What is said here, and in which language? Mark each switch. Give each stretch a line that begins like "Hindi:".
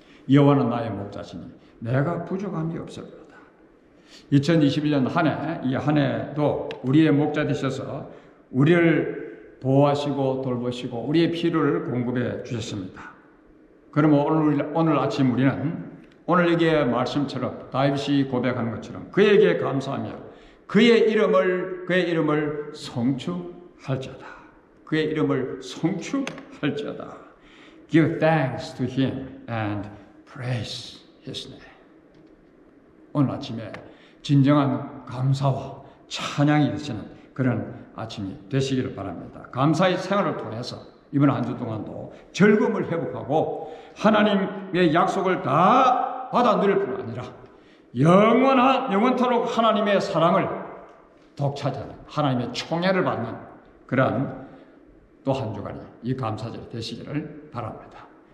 Korean: 여호와는 나의 목자시니 내가 부족함이 없으리로다. 2021년 이 한 해도 우리의 목자 되셔서 우리를 보호하시고 돌보시고 우리의 필요를 공급해 주셨습니다. 그러면 오늘 아침 우리는 오늘 여기에 말씀처럼 다윗이 고백하는 것처럼 그에게 감사하며 그의 이름을 송축할지어다. 그의 이름을 송축할지어다.
English: Give thanks to him and praise his name.
Korean: 오늘 아침에 진정한 감사와 찬양이 되시는 그런 아침이 되시기를 바랍니다. 감사의 생활을 통해서 이번 한 주 동안도 즐거움을 회복하고 하나님의 약속을 다 받아 누릴 뿐 아니라 영원토록 하나님의 사랑을 독차지하는 하나님의 총애를 받는 그러한 또 한 주간이 이 감사절이 되시기를 바랍니다.